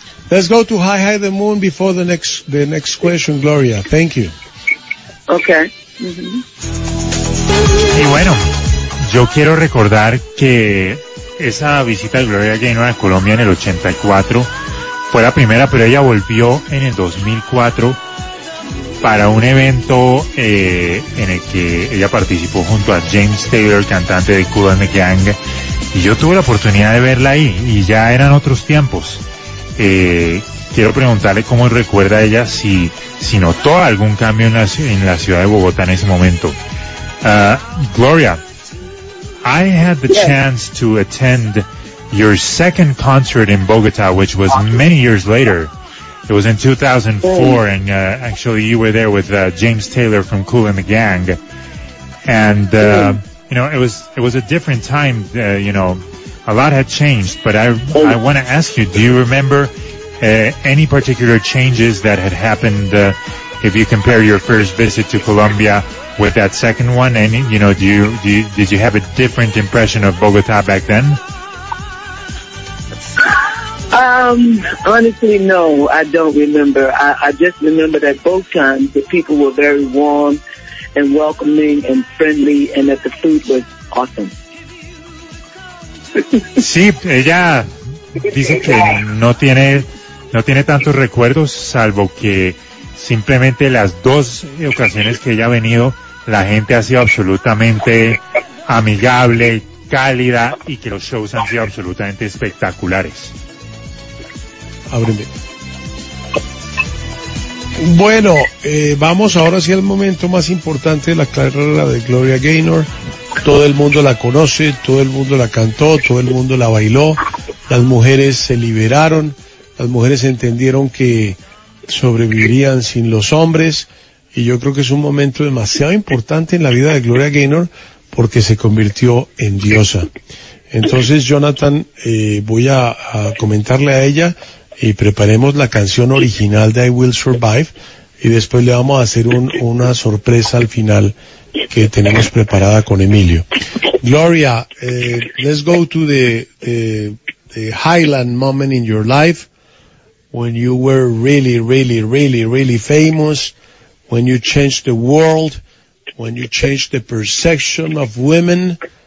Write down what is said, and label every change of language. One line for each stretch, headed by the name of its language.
English: Let's go to How High the Moon before the next question, Gloria. Thank you. Okay.
Spanish: Mm-hmm. Y bueno, yo quiero recordar que esa visita de Gloria Gaynor a Colombia en el 84 fue la primera, pero ella volvió en el 2004 para un evento en el que ella participó junto a James Taylor, cantante de Kool & The Gang, y yo tuve la oportunidad de verla ahí, y ya eran otros tiempos. Quiero preguntarle cómo recuerda a ella, si notó algún cambio en la ciudad de Bogotá en ese momento.
English: Gloria, I had the chance to attend your second concert in Bogotá, which was many years later. It was in 2004, and actually you were there with James Taylor from Kool & The Gang. And, you know, it was a different time, you know. A lot had changed, but I want to ask you, do you remember any particular changes that had happened if you compare your first visit to Colombia with that second one? And, you know, did you have a different impression of Bogotá back then? Honestly, no, I don't remember. I just remember that both times the people were very warm and welcoming and friendly, and that the food was awesome.
Spanish: Sí, ella dice que no tiene tantos recuerdos, salvo que simplemente las dos ocasiones que ella ha venido, la gente ha sido absolutamente amigable, cálida, y que los shows han sido absolutamente espectaculares. Ábreme. Bueno, vamos ahora hacia el momento más importante de la carrera de Gloria Gaynor. Todo el mundo la conoce, todo el mundo la cantó, todo el mundo la bailó. Las mujeres se liberaron, las mujeres entendieron que sobrevivirían sin los hombres. Y yo creo que es un momento demasiado importante en la vida de Gloria Gaynor porque se convirtió en diosa. Entonces, Jonathan, voy a comentarle a ella y preparemos la canción original de I Will Survive. Y después le vamos a hacer una sorpresa al final que tenemos preparada con Emilio.
English: Gloria, let's go to the Highland moment in your life when you were really, really, really, really famous, when you changed the world, when you changed the perception of women,